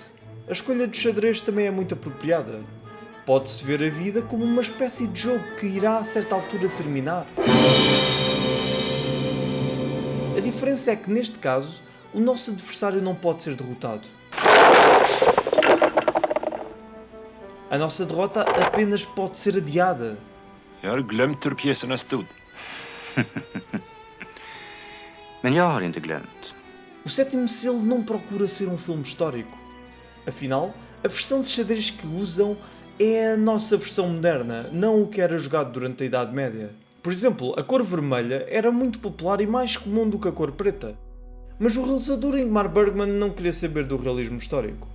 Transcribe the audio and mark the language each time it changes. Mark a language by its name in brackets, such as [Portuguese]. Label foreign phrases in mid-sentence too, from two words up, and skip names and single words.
[Portuguese] A escolha do xadrez também é muito apropriada. Pode-se ver a vida como uma espécie de jogo que irá a certa altura terminar. A diferença é que neste caso, o nosso adversário não pode ser derrotado. A nossa derrota apenas pode ser adiada. [Swedish] Jag har glömt hur pjäserna stod. Men jag har inte glömt. [Portuguese] O Sétimo Selo não procura ser um filme histórico. Afinal, a versão de xadrez que usam é a nossa versão moderna, não o que era jogado durante a Idade Média. Por exemplo, a cor vermelha era muito popular e mais comum do que a cor preta. Mas o realizador Ingmar Bergman não queria saber do realismo histórico.